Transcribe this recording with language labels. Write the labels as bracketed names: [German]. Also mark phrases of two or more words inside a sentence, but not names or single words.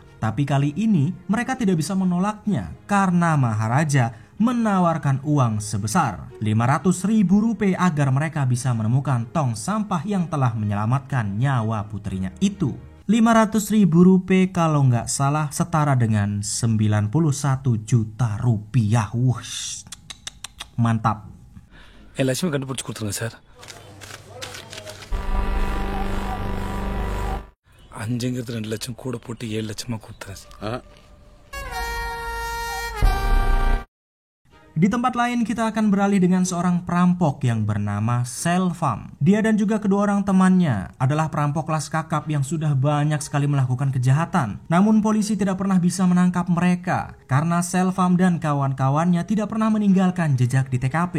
[Indonesian] Tapi kali ini mereka tidak bisa menolaknya karena Maharaja menawarkan uang sebesar 500.000 rupiah agar mereka bisa menemukan tong sampah yang telah menyelamatkan nyawa putrinya itu. 500.000 rupiah kalau nggak salah setara dengan 91 juta rupiah. Wush, mantap. [Tamil] லட்சுமி கண்டுபிடிச்சு கொடுத்துருங்க சார். 5ங்கிறது 2 லட்சம் கூட போட்டு 7 லட்சமா கொடுத்துறேன். [Indonesian] Di tempat lain kita akan beralih dengan seorang perampok yang bernama Selvam. Dia dan juga kedua orang temannya adalah perampok kelas kakap yang sudah banyak sekali melakukan kejahatan. Namun polisi tidak pernah bisa menangkap mereka karena Selvam dan kawan-kawannya tidak pernah meninggalkan jejak di TKP.